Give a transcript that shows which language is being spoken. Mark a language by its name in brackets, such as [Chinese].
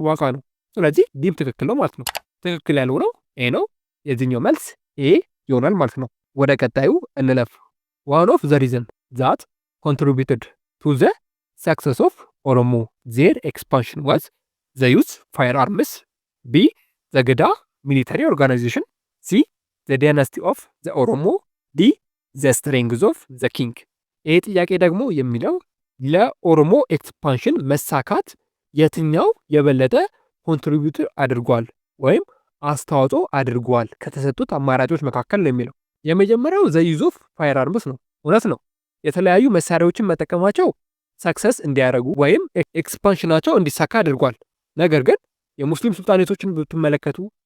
[Amharic] ዋጋ ነው። ስለዚህ ዲም ትክክል ነው ማለት ነው። ትክክል ያልሆነው ኤ ነው። የዚህኛው መልስ ኤ ይሆናል ማለት ነው። ወደ ቀጣዩ እንለፍ። [English] one of the reason that contributed to the success of Oromo their expansion was the use firearms. B. The Geda military organization. C. The dynasty of the Oromo. D. The strength of the king. [Amharic] ይህ ጥያቄ ደግሞ የሚለው ለኦሮሞ ኤክስፓንሽን መሳካት የትኛው የበለጠ ኮንትሪቢዩት አድርጓል ወይም አስተዋጽኦ አድርጓል ከተሰጡት አማራጮች መካከል ነው የሚለው። የመጀመሪያው [English] ዘ ዩዝ ኦፍ ፋየር አርምስ [Amharic] ነው። እውነት ነው። የተለያዩ መሳሪያዎችን መጠቀማቸው ሰክሰስ እንዲያደርጉ ወይም ኤክስፓንሽናቸው እንዲሳካ አድርጓል። ነገር ግን የሙስሊም ሱልጣኔቶችን ብትመለከቱ፣